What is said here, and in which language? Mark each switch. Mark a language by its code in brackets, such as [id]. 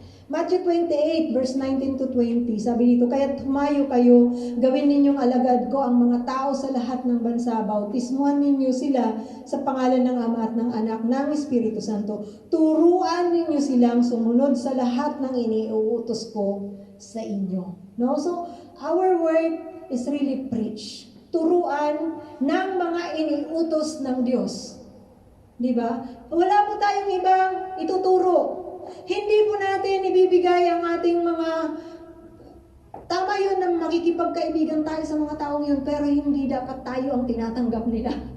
[tl] Matthew 28, verse 19 to 20, sabi dito, kaya't humayo kayo, gawin ninyong alagad ko ang mga tao sa lahat ng bansa, bautismuhan ninyo sila sa pangalan ng Ama at ng Anak ng Espiritu Santo. Turuan ninyo silang sumunod sa lahat ng iniuutos ko sa inyo. No? [en] So, our word is really preach. [tl] Turuan ng mga iniutos ng Diyos. Di ba? Wala po tayong ibang ituturo. Hindi po natin ibibigay ang ating mga, tama yun na makikipagkaibigan tayo sa mga taong yun, pero hindi dapat tayo ang tinatanggap nila.